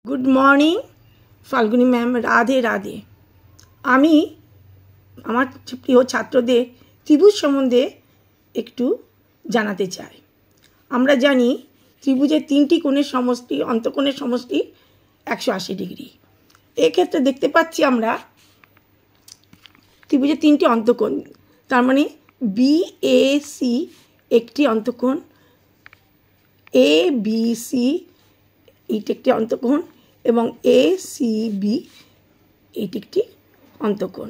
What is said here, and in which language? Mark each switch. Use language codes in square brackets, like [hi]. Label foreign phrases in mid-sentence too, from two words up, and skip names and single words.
[en] good morning Falguni ma'am, [hi] राधे राधे। [bn] আমি আমার প্রিয় ছাত্রদের ত্রিভুজ সম্বন্ধে একটু জানাতে চাই। আমরা জানি ত্রিভুজের তিনটি কোণের সমষ্টি অন্তঃকোণের সমষ্টি 180 ডিগ্রি। এই ক্ষেত্রে দেখতে পাচ্ছি আমরা ত্রিভুজের তিনটি অন্তঃকোণ, তার মানে BAC একটি অন্তঃকোণ, ABC এইটি একটি অন্তঃকোণ এবং ACB এইটি একটি অন্তঃকোণ।